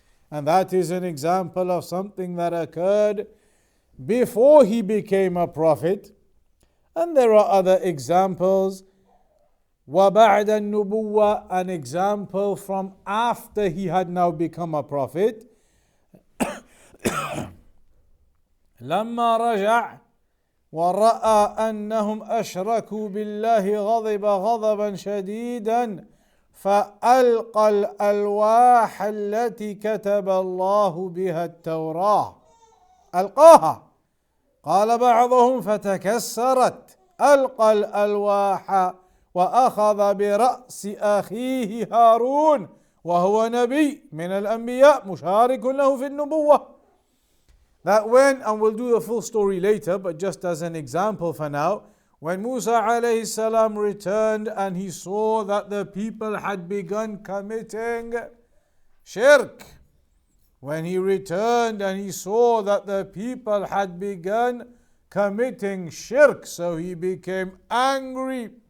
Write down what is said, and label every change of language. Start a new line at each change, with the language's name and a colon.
English: And that is an example of something that occurred before he became a prophet. And there are other examples.
Arabic: وَبَعْدَ النُّبُوَّةِ,
English: an example from after he had now become a prophet.
Arabic: لما رجع ورأى أنهم أشركوا بالله غضب غضبا شديدا فألقى الألواح التي كتب الله بها التوراة ألقاها. قال بعضهم فتكسرت. ألقى الألواح وأخذ برأس أخيه هارون وهو نبي من الأنبياء مشارك له في النبوة.
English: That when, and we'll do the full story later, but just as an example for now, when Musa alayhi salam returned and he saw that the people had begun committing shirk, when he returned and he saw that the people had begun committing shirk, so he became angry.